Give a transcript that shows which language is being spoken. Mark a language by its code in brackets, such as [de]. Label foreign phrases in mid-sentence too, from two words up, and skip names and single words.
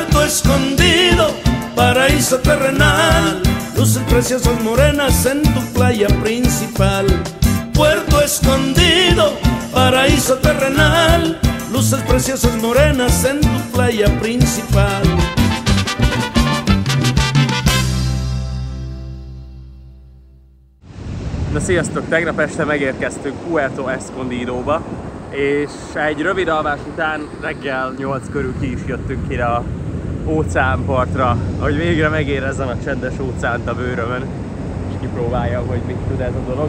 [es] Escondido, paraíso terrenal, luces preciosas morenas en tu playa principal. Puerto Escondido, paraíso terrenal, luces preciosas morenas en tu playa principal. [hu] Na sziasztok! Tegnap este megérkeztünk Puerto Escondidóba, és egy rövid alvás után reggel 8 körül ki is jöttünk ki a óceánpartra, hogy végre megérezzem a csendes óceánt a bőrömön, és kipróbáljam, hogy mit tud ez a dolog.